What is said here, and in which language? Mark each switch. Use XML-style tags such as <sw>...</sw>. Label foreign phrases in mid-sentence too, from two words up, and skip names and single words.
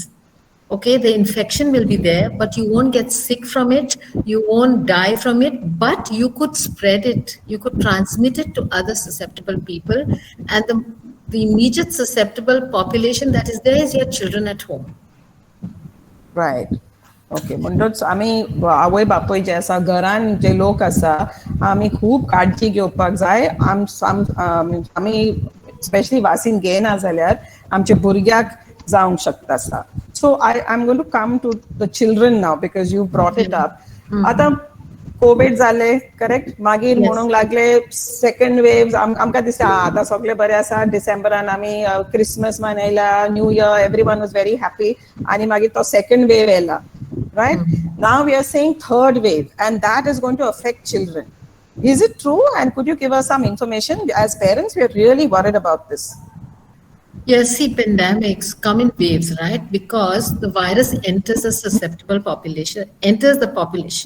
<en>Okay, the infection will be there, but you won't get sick from it. You won't die from it, but you could spread it. You could transmit it to other susceptible people. And the immediate susceptible population that is there is your children at home.</en> <kok>Right. ओके म्हणटच आमी आवय बापूय जे आसा घरान जे लोक आसा आमी खूब काळजी घेवपाक जाय आमी स्पेशली वासीन घेयना जाल्यार आमच्या भुरग्याक जावंक शकता आसा</kok> <en>so I am going to come to the children now because you brought it up</en> <kok>आतां कोविड जाले करेक्ट मागीर म्हणूंक लागले</kok> <en>second wave</en> <kok>आमकां दिसता आतां सगळे बरें आसा डिसेंबरान आमी क्रिसमस मनयला</kok> <en>New Year everyone was very happy</en> <kok>आनी मागीर तो</kok> <en>second wave</en> <kok>येयला right?</kok> <en>Now we are saying third wave, and that is going to affect children. Is it true? And could you give us some information? As parents, we are really worried about this. Yes, see, pandemics come in waves, right? Because the virus enters a susceptible population, enters the population.</en>